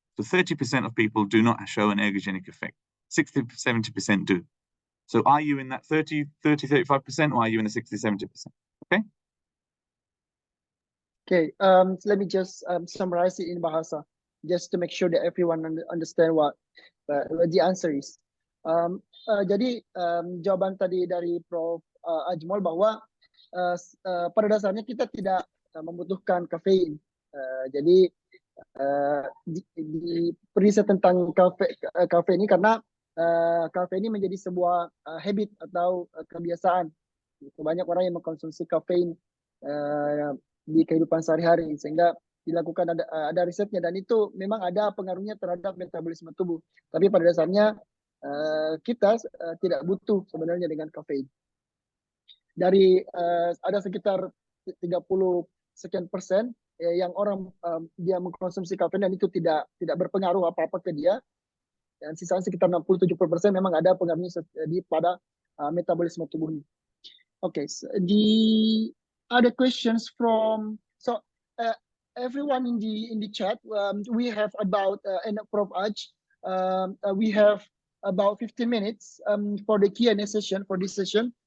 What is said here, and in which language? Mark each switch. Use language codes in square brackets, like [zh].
[en] So 30% of people do not show an ergogenic effect. 60, 70% do. So are you in that 30, 35%, or are you in the 60, 70%? Okay? Okay, let me just summarize it in Bahasa, just to make sure that everyone understand what the answer is. [id] Jadi jawaban tadi dari Prof. Ajmol bahwa pada dasarnya kita tidak membutuhkan kafein. Jadi di riset tentang kafe ini karena kafe ini menjadi sebuah habit atau kebiasaan. Banyak orang yang mengkonsumsi kafein di kehidupan sehari-hari, sehingga dilakukan ada risetnya, dan itu memang ada pengaruhnya terhadap metabolisme tubuh. Tapi pada dasarnya kita tidak butuh sebenarnya dengan kafein. Dari ada sekitar 30 sekian persen yang orang dia mengkonsumsi kafein dan itu tidak berpengaruh apa-apa ke dia, dan sisanya sekitar 60-70% memang ada pengaruhnya pada metabolisme tubuhnya. [en] Okay, so the other questions from everyone in the chat, we have about and Prof. Aj, we have about 15 minutes for the Q&A session for this session.